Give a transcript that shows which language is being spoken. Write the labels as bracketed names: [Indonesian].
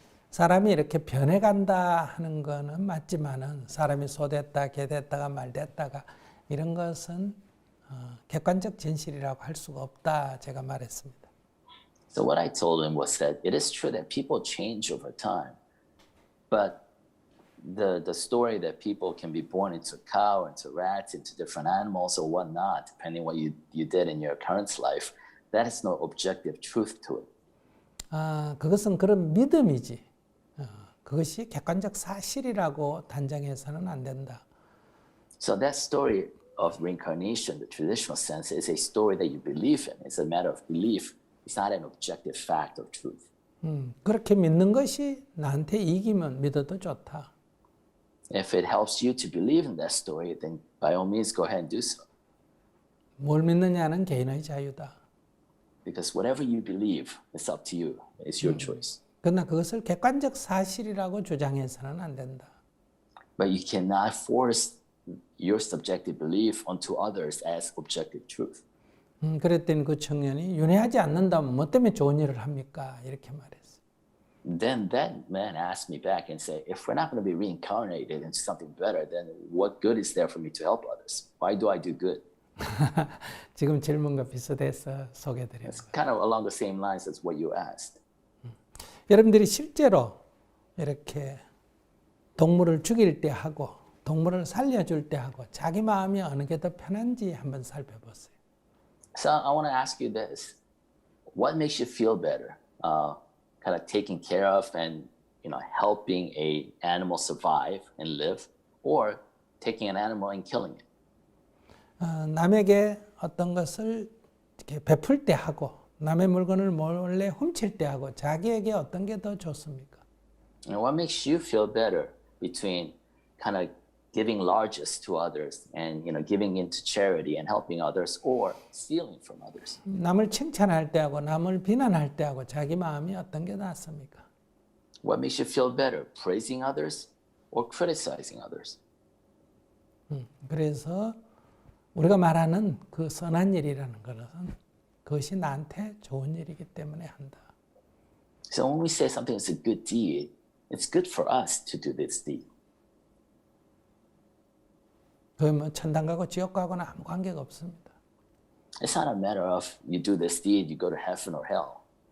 [Korean] 사람이 이렇게 변해간다 하는 거는 맞지만은 사람이 소됐다, 개됐다가 말됐다가 이런 것은 객관적 진실이라고 할 수가 없다 제가 말했습니다. [English] So what I told him was that it is true that people change over time, but the story that people can be born into a cow, into rats, into different animals or whatnot, depending what you did in your current life, that is no objective truth to it. [Korean] 그것은 그런 믿음이지. 그것이 객관적 사실이라고 단정해서는 안 된다. [English] So that story of reincarnation, the traditional sense, is a story that you believe in. It's a matter of belief. It's not an objective fact or truth. [Korean] 그렇게 믿는 것이 나한테 이기면 믿어도 좋다. [English] If it helps you to believe in that story, then by all means go ahead and do so. [Korean] 뭘 믿느냐는 개인의 자유다. [English] Because whatever you believe, it's up to you. It's your choice. [Korean] 그러나 그것을 객관적 사실이라고 주장해서는 안 된다. [English] But you cannot force your subjective belief onto others as objective truth. [Korean] 그랬더니 그 청년이 윤회하지 않는다면 뭐 때문에 좋은 일을 합니까? 이렇게 말했어요. [English] Then that man asked me back and said, if we're not going to be reincarnated into something better, then what good is there for me to help others? Why do I do good? [Korean] 지금 질문과 비슷해서 소개드려요. [English] It's kind of along the same lines as what you asked. [Korean] 여러분들이 실제로 이렇게 동물을 죽일 때 하고 동물을 살려줄 때 하고 자기 마음이 어느 게 더 편한지 한번 살펴보세요. [English] So I want to ask you this. What makes you feel better? Kind of taking care of and helping a animal survive and live, or taking an animal and killing it? [Korean] 남에게 어떤 것을 이렇게 베풀 때 하고 남의 물건을 몰래 훔칠 때 하고 자기에게 어떤 게 더 좋습니까? [English] And what makes you feel better between kind of giving largesse to others and giving into charity and helping others or stealing from others. [Korean] 남을 칭찬할 때하고 남을 비난할 때하고 자기 마음이 어떤 게 낫습니까? [English] What makes you feel better, praising others or criticizing others? [Korean] 그래서 우리가 말하는 그 선한 일이라는 것은 그것이 나한테 좋은 일이기 때문에 한다. [English] So when we say something is a good deed, it's good for us to do this deed. [Korean] 그 뭐 천당 가고 지옥 가고는 아무 관계가 없습니다. [English] It's not a matter of you do this deed, you go to heaven or hell.